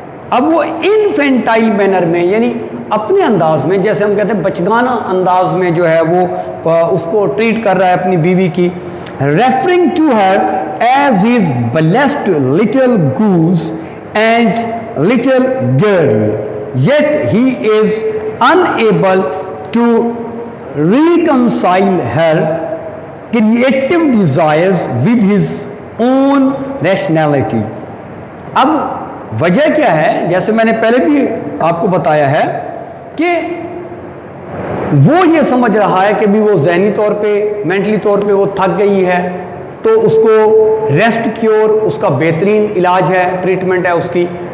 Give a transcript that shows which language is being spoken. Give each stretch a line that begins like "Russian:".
Urdu: اب وہ انفینٹائل مینر میں یعنی اپنے انداز میں، جیسے ہم کہتے ہیں بچگانہ انداز میں جو ہے وہ اس کو ٹریٹ کر رہا ہے اپنی بیوی کی.
English: referring to her as his blessed little goose and little girl, yet he is unable to reconcile her creative desires with his own rationality.
Urdu: اب وجہ کیا ہے؟ جیسے میں نے پہلے بھی آپ کو بتایا ہے کہ وہ یہ سمجھ رہا ہے کہ بھی وہ ذہنی طور پہ، مینٹلی طور پہ وہ تھک گئی ہے، تو اس کو ریسٹ کیور اس کا بہترین علاج ہے، ٹریٹمنٹ ہے اس کی.